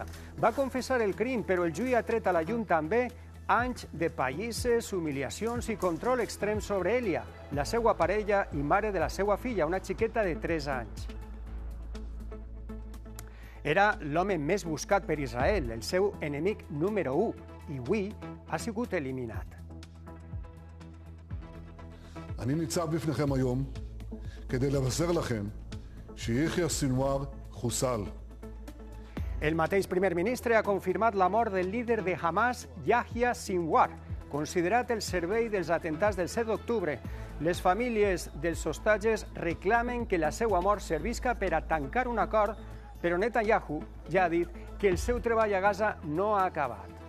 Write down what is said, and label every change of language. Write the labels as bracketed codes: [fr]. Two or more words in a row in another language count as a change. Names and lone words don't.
[ca] Va confessar el crim, però el juí ha tret a la llum també anys de pallisses, humiliacions i control extrem sobre Elia, la seva parella i mare de la seva filla, una xiqueta de 3 anys. Era l'home més buscat per Israel, el seu enemic número 1, i avui ha sigut eliminat. [he] אני ניצב בפניכם היום כדי לבשר לכם שיחיא סנוואר חוסל. [ca] El mateix primer ministre ha confirmat la mort del líder de Hamas, Yahya Sinwar, considerat el servei dels atentats del 7 d'octubre. Les famílies dels hostatges reclamen que la seva mort servisca per a tancar un acord, però Netanyahu ja ha dit que el seu treball a Gaza no ha acabat.